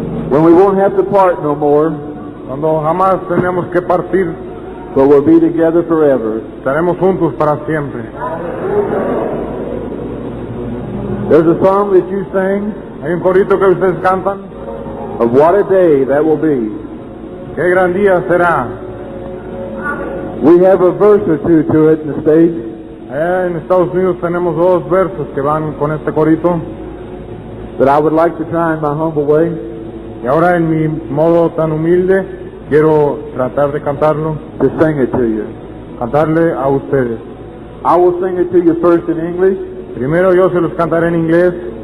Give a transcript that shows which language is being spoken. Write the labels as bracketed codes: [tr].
[en] When we won't have to part no more, [es] cuando jamás tenemos que partir, [en] but we'll be together forever. [es] estaremos juntos para siempre. [en] There's a song that you sing [es] Hay un corito que ustedes cantan. [en] of what a day that will be. [es] Qué gran día será. [en] We have a verse or two to it in the States. [es] Allá en Estados Unidos tenemos dos versos que van con este corito. [en] That I would like to try in my humble way [es] Y ahora en mi modo tan humilde quiero tratar de cantarlo, [en] to sing it to you. [es] cantarle a ustedes. [en] I will sing it to you first in English, [es] Primero yo se los cantaré en inglés